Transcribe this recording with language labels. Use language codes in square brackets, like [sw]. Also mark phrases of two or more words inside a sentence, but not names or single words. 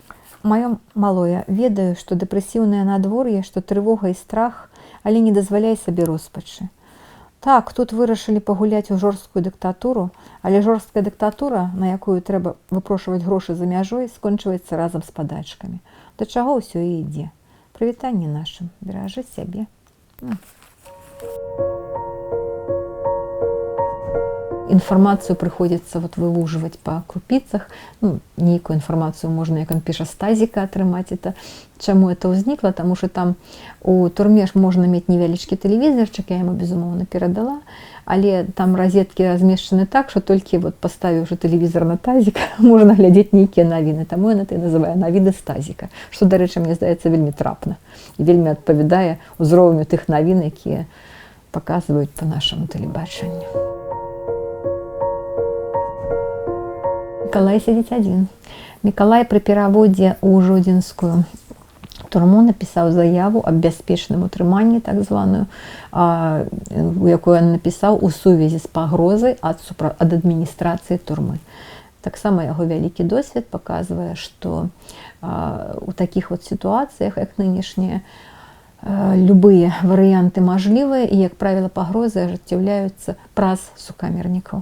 [be] Маё малое, ведаю, што дэпрэсіўнае надвор'е, што трывога і страх, але не дазваляй сабе роспачы. Так, тут вырашылі пагуляць у жорсткую дыктатуру, але жорсткая дыктатура, на якую трэба выпрошваць грошы за мяжой, скончваецца разам з падачкамі. Да чаго ўсё і ідзе. Прывітанне нашым, беражы сябе. [ru] Информацию приходится вот вывуживать по крупицах. [be] Ну, нейкую [ru] информацию можно, [be] як он піша, з тазіка атрымаць. Это чаму это ўзнікла? Таму что там у турме ж можна мець невялічкі тэлевізарчык, я яму безумоўна перадала, але там розеткі размешчаны так, что толькі вот паставіўшы тэлевізор на тазік, можна глядзець нейкія навіны. Таму яна і называе навіны з тазіка, што, дарэчы, мне здаецца вельмі трапна і вельмі адпавядае ўзроўню тых навін, якія паказваюць по нашаму тэлебачанню. [ru] Миколай сидит один. [be] Миколай при пераводзе ў жодзінскую турму напісаў заяву аб бяспечным утрыманні, так званую, у якой ён напісаў у сувязі з пагрозай ад адміністрацыі турмы. Таксама яго вялікі досвед паказвае, што у такіх вот сітуацыях, як нынешнія, любыя варыянты мажлівыя і, як правіла, пагрозы ажыццяўляюцца праз сукамернікаў.